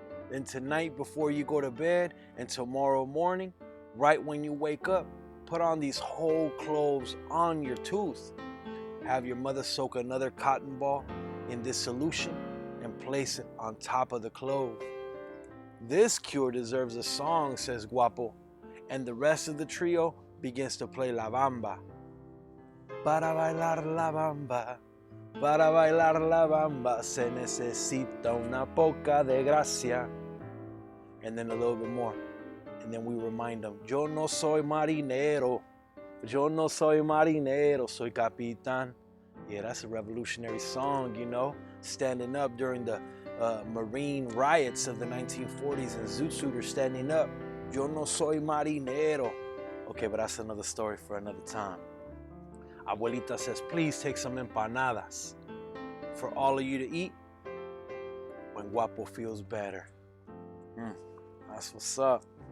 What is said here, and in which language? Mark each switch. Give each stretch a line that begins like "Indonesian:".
English: Then tonight before you go to bed and tomorrow morning, right when you wake up, put on these whole cloves on your tooth. Have your mother soak another cotton ball in this solution and place it on top of the clove. This cure deserves a song, says Guapo, and the rest of the trio begins to play La Bamba.
Spanish: Para bailar la bamba, para bailar la bamba, se necesita una poca de gracia.
English: And then a little bit more. And then we remind them,
Spanish: yo no soy marinero, soy capitán.
English: Yeah, that's a revolutionary song, you know, standing up during the marine riots of the 1940s and Zoot Suiters standing up.
Spanish: Yo no soy marinero.
English: Okay, but that's another story for another time. Abuelita says, please take some empanadas for all of you to eat when Guapo feels better. That's what's up.